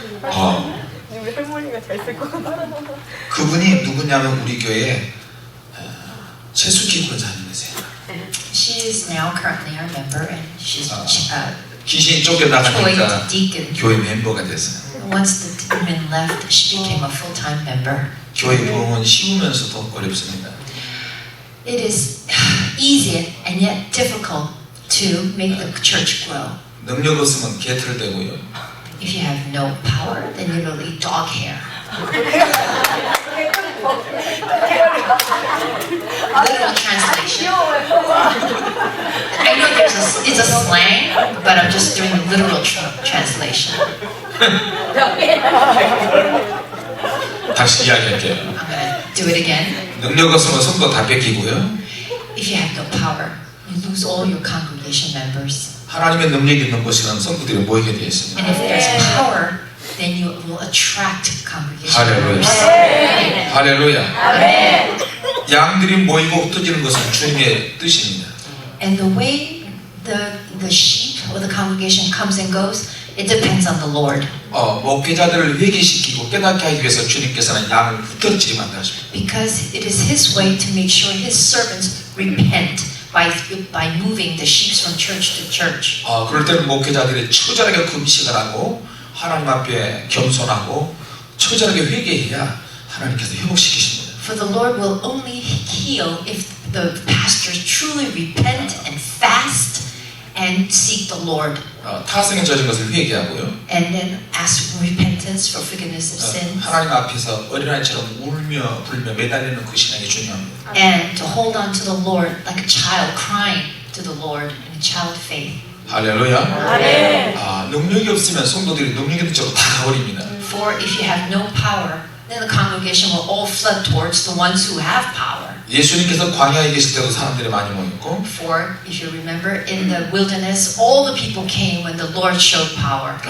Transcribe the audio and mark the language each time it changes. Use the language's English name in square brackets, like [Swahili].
[Korean] 우리 할머니가 잘 쓸 것 같아. 그분이 누구냐면 우리 교회 최수기권사님이세요. [English] She is now currently our member, and she's [Korean] 귀신이 [English] joined [Korean] 쫓겨나가니까 [English] deacon. [Korean] 교회 멤버가 됐어요. [English] Once the demon left, she became a full-time member. [Korean] 교회 부흥은 쉬우면서도 어렵습니다. [English] It is easy and yet difficult to make the church grow. [Korean] 능력 없으면 개털되고요. [English] If you have no power, then you're literally dog hair. Literal translation. I know it's a slang, but I'm just doing the literal translation. [Korean] 다시 이야기할게요. [English] I'm gonna do it again. [Korean] 능력 없으면 성도 다 뺏기고요. [English] If you have no power, you lose all your congregation members. [Korean] 하나님의 능력이 있는 곳에는 성도들이 모이게 되어 있습니다. [English] And if there's power, then you will attract congregation [Korean] 할렐루야. [English] members. [Korean] 할렐루야. 양들이 모이고 흩어지는 것은 주님의 뜻입니다. [English] And the way the sheep or the congregation comes and goes, it depends on the Lord. [Korean] 목회자들을 회개시키고 깨닫게 하기 위해서 주님께서는 양을 흩어지게 만드십니다. [English] Because it is His way to make sure His servants repent by moving the sheep from church to church. [Korean] 그럴 때는 목회자들이 처절하게 금식을 하고 하나님 앞에 겸손하고 처절하게 회개해야 하나님께서 회복시키십니다. [English] For the Lord will only heal if the pastors truly repent and fast and seek the Lord. [Korean] 타성에 젖은 것을 회개하고요. [English] And then ask for repentance for forgiveness of sins. [Korean] 하나님 앞에서 어린아이처럼 울며 불며 매달리는 그 신앙이 중요합니다. [English] And to hold on to the Lord like a child crying to the Lord in a child faith. [Korean] 할렐루야. 능력이 없으면 성도들이 능력이 있는 쪽으로 다 가버립니다. [English] For if you have no power, then the congregation will all flood towards the ones who have power. [Korean] 예수님께서 광야에 계실 때도 사람들이 많이 모였고 [English] For if you remember, in the wilderness, all the people came when the Lord showed power.